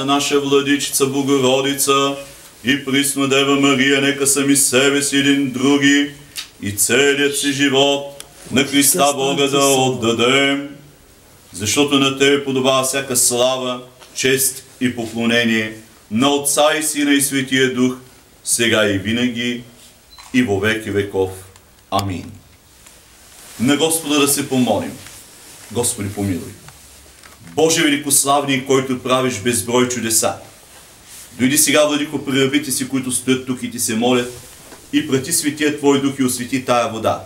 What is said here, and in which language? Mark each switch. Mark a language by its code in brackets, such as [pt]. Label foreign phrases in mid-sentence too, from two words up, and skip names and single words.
[bg] наша Владичица Богородица и Пресна Дева Мария, нека сами себе си един други и целият си живот на Христа Бога да отдадем, защото на Тебе подобава всяка слава, чест и поклонение на Отца и Сина и Светия Дух, сега и винаги и во веки веков. Амин. На Господа да се помолим. Господи, помилуй. Боже великославни, който правиш безброй чудеса, дойди сега, Владико, при рабите си, които стоят тук и ти се молят, и прати Светия Твой Дух и освети тая вода.